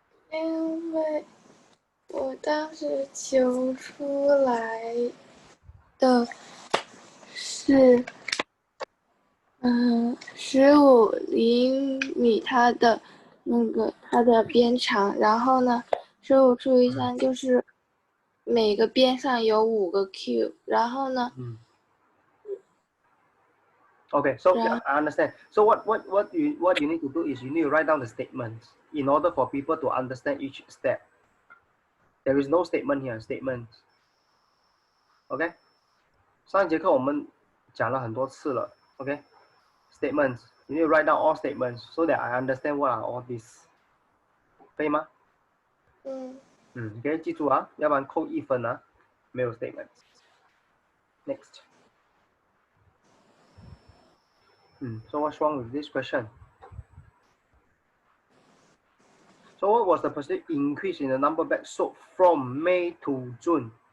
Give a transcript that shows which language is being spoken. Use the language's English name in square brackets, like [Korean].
[Chinese] 因为我当时求出来的是15厘米它的边长，然后呢，15除以3就是每个边上有5个 cube， 然后呢 [English] Okay, so yeah, I understand. So what you need to do is you need to write down the statements in order for people to understand each step. There is no statement here, statements. [Chinese] OK， 上一节课我们讲了很多次了。 [English] OK， statements, you need to write down all statements so that I understand what are all these. [Chinese] 可以吗？你可以记住啊，要不然扣1分啊。没有 statements. Next. [English] So what's wrong with this question? So what was the percentage increase in the number bags sold from May to June?